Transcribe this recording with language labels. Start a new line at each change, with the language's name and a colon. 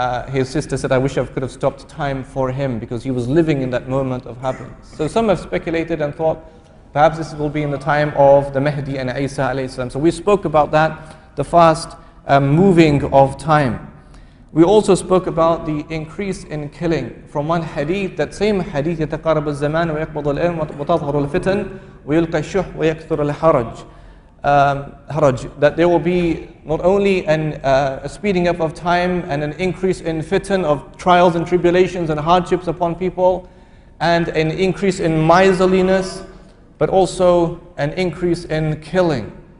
English: his sister said, I wish I could have stopped time for him, because he was living in that moment of happiness. So some have speculated and thought perhaps this will be in the time of the Mahdi and Eesa alayhi salam. So we spoke about that, the fast moving of time. We also spoke about the increase in killing. From one hadith, that same hadith,
Arabic: يتقارب الزمان ويقبض العلم وتظهر الفتن ويلقى الشح ويكثر الحرج.
English: Haraj, that there will be not only a speeding up of time and an increase in fitan of trials and tribulations and hardships upon people, and an increase in miserliness, but also an increase in killing.